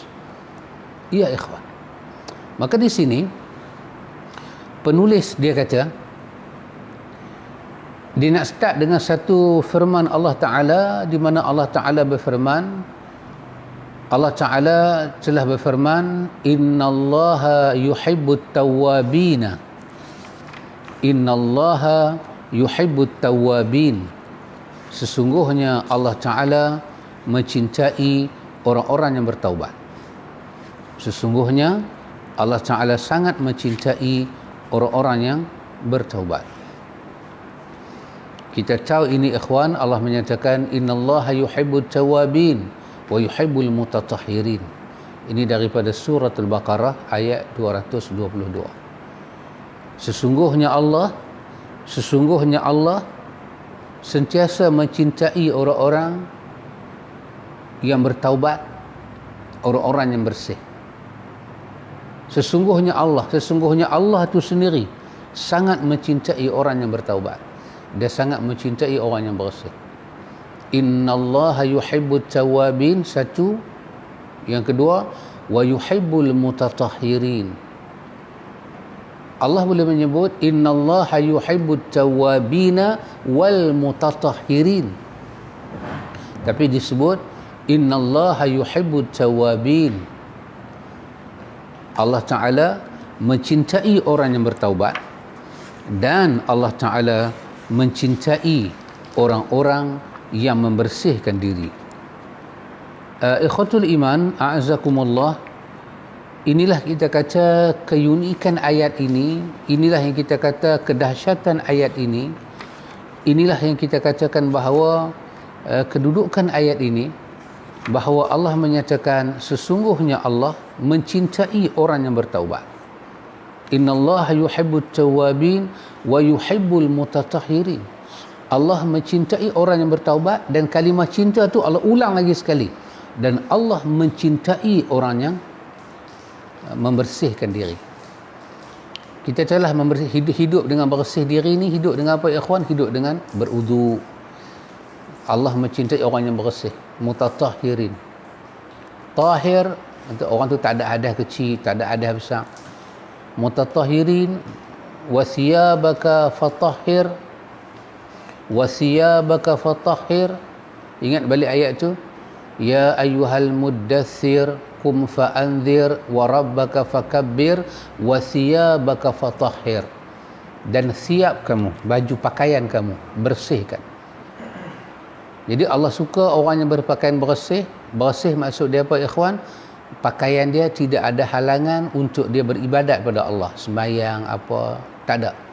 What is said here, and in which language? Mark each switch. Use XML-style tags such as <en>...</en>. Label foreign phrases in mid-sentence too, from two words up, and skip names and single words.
<ms>Ya ikhwan. Maka di sini penulis dia kata, dia nak start dengan satu firman Allah Ta'ala, di mana Allah Ta'ala berfirman, Allah Ta'ala telah berfirman,</ms> <ar>إن الله يحب التوابين، إن الله يحب التوابين.</ar> <ms>Sesungguhnya Allah Ta'ala mencintai orang-orang yang bertaubat. Sesungguhnya Allah Ta'ala sangat mencintai orang-orang yang bertaubat. Kita tahu ini ikhwan, Allah menyatakan</ms> <ar>إن الله يحب التوابين ويحب المتطهرين.</ar> <ms>Ini daripada surah Al-Baqarah ayat 222. Sesungguhnya Allah sentiasa mencintai orang-orang yang bertaubat, orang-orang yang bersih. Sesungguhnya Allah itu sendiri sangat mencintai orang yang bertaubat. Dia sangat mencintai orang yang bersih.</ms> <ar>إن الله يحب التوابين,</ar> <ms>satu. Yang kedua,</ms> <ar>ويحب المتطهرين.</ar> <ms>Allah boleh menyebut</ms> <ar>إن الله يحب التوابين والمتطهرين,</ar> <ms>tapi disebut</ms> <ar>إن الله يحب التوابين.</ar> <ms>Allah Ta'ala mencintai orang yang bertaubat, dan Allah Ta'ala mencintai orang-orang yang membersihkan diri.</ms> <ar>إخوة الإيمان، أعزكم الله,</ar> <ms>inilah kita kata keunikan ayat ini, inilah yang kita kata kedahsyatan ayat ini, inilah yang kita katakan bahawa kedudukan ayat ini, bahawa Allah menyatakan sesungguhnya Allah mencintai orang yang bertaubat.</ms> <ar>إن الله يحب التوابين ويحب المتطهرين.</ar> <ms>Allah mencintai orang yang bertaubat, dan kalimah cinta tu Allah ulang lagi sekali, dan Allah mencintai orang yang membersihkan diri. Kita telah hidup dengan bersih diri ni, hidup dengan apa ikhwan? Hidup dengan berudu. Allah mencintai orang yang bersih, mutatahhirin. Tahir, orang tu tak ada hadas kecil, tak ada hadas besar.</ms> <ar>المتطهرين، وثيابك فطهر، وثيابك فطهر.</ar> <ms>Ingat balik ayat tu,</ms> <ar>يا أيها المدثر قم فأنذر وربك فكبر وثيابك فطهر.</ar> <ms>Dan siap kamu, baju pakaian kamu, bersihkan. Jadi Allah suka orang yang berpakaian bersih. Bersih maksud dia apa, ikhwan? Pakaian dia tidak ada halangan untuk dia beribadat pada Allah, sembahyang apa, tak ada.</ms>